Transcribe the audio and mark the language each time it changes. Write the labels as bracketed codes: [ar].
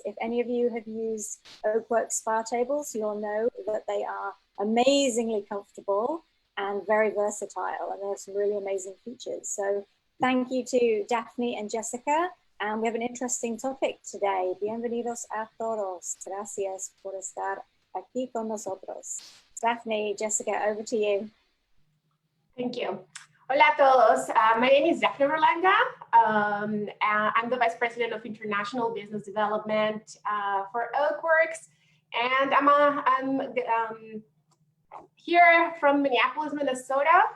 [en] If any of you have used Oakworks spa tables, you'll know that they are amazingly comfortable and very versatile, and there are some really amazing features. So thank you to Dafne and Jessica, and we have an interesting topic today. [es] Bienvenidos a todos. Gracias por estar aquí con nosotros. [en] Dafne, Jessica, over to you. Thank you. [es] Hola a todos. [en] My name is Dafne Berlanga. I'm the Vice President of International Business Development for Oakworks. And I'm here from Minneapolis, Minnesota.